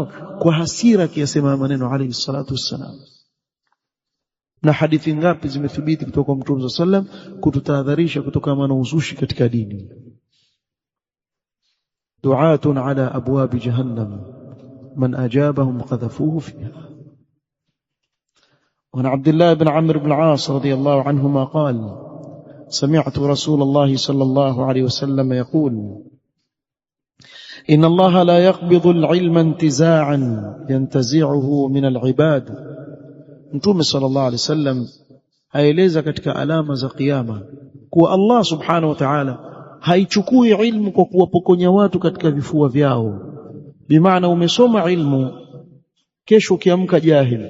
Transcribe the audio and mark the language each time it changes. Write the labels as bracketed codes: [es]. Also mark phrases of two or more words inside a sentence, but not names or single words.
[sw] Kwa hasira kiyasema maneno [ar] عليه الصلاة والسلام. [sw] Na hadithi ngapi zimethibiti kutoka kwa Mtume sallam kututahadharisha kutokana na uzushi katika dini. [ar] دعاة على أبواب جهنم من أجابهم قذفوه فيها. وعن عبد الله بن عمرو بن العاص رضي الله عنهما قال: سمعت رسول الله صلى الله عليه وسلم يقول: إن الله لا يقبض العلم انتزاعا ينتزعه من العباد. [sw] Mtume [ar] صلى الله عليه وسلم [sw] aeleza katika alama za kiyama kuwa Allah [ar] سبحانه وتعالى [sw] haichukui ilmu kwa kuwapokonya watu katika vifua vyao. Bimaana umesoma ilmu, kesho ukiamka jahil.